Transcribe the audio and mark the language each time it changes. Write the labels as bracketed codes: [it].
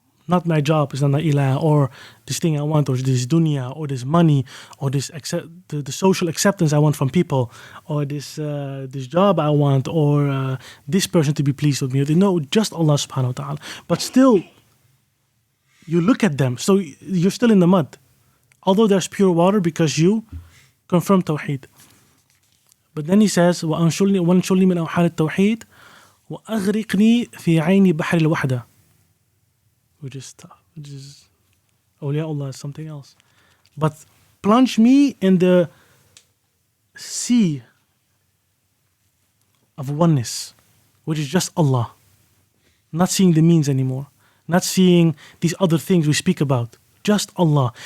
[en] Not my job is not my ilah, or this thing I want, or this dunya, or this money, or this the social acceptance I want from people, or this job I want, or this person to be pleased with me. No, just Allah subhanahu wa ta'ala. But still, you look at them, so you're still in the mud. Although there's pure water because you confirm Tawheed. But then he says, [ar] وَأَنْشُلْنِي مِنْ أَوْحَالِ التَّوْحِيدِ وَأَغْرِقْنِي فِي عَيْنِ بَحْرِ الْوَحْدَةِ. [en] Which is tough. Which is, awliyaullah is something else. But plunge me in the sea of oneness, which is just Allah. Not seeing the means anymore. Not seeing these other things we speak about. Just Allah.